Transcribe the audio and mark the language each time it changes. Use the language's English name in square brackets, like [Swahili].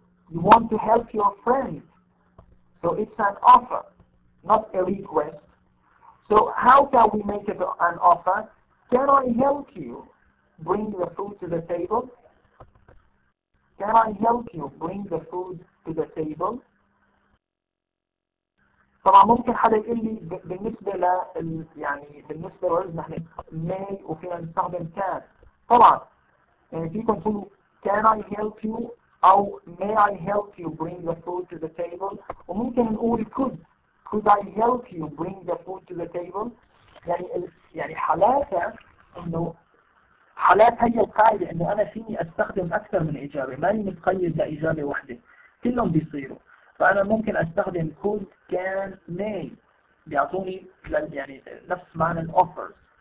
[English] You want to help your friend. So it's an offer, not a request. So how can we make it an offer? Can I help you bring the food to the table? Can I help you bring the food to the table? [Arabic] طبعا ممكن حدا يقول لي بالنسبة يعني بالنسبة للرز نحن may وفينا نستخدم can. طبعا يعني فيكم تقولوا [English] can I help you [Arabic] أو [English] may I help you bring the food to the table. [Arabic] وممكن نقول [English] could I help you bring the food to the table. [Arabic] يعني حالاتها انه حالات هي القاعدة انه انا فيني استخدم اكثر من اجابة، ماني متقيد لاجابة واحدة، كلهم بيصيروا. فانا ممكن استخدم could can may بيعطوني يعني نفس معنى الاوفرز.